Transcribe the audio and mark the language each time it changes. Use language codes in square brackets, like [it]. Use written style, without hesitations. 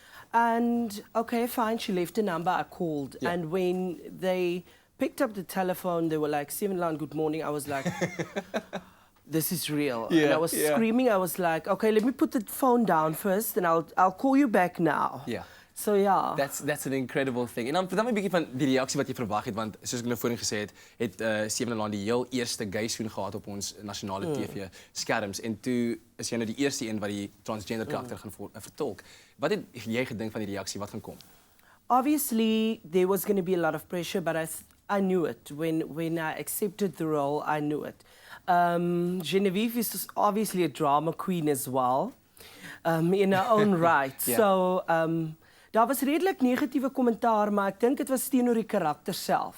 [en] And okay, fine, she left a number, I called. Yeah. And when they picked up the telephone, they were like, Sewende Laan, good morning. I was like, this is real. Yeah, and I was screaming, I was like, okay, let me put the phone down first and I'll call you back now. Yeah. So yeah. That's an incredible thing. [af] En dan vertel my 'n bietjie van die reaksie wat jy verwag het, want soos ek nou voorheen gesê het Sewende Laan die heel eerste gay-soen gehad op ons nasionale TV-skerms en toe is jy nou die eerste een wat die transgender karakter gaan vertolk. Wat het jy gedink van die reaksie wat gaan kom? [en] Obviously, there was going to be a lot of pressure, but I knew it. When I accepted the role, I knew it. Genevieve is obviously a drama queen as well, in her own right. Yeah. [af] So, daar was redelijk negatieve commentaar, maar ek dink dit was teenoor die karakter self.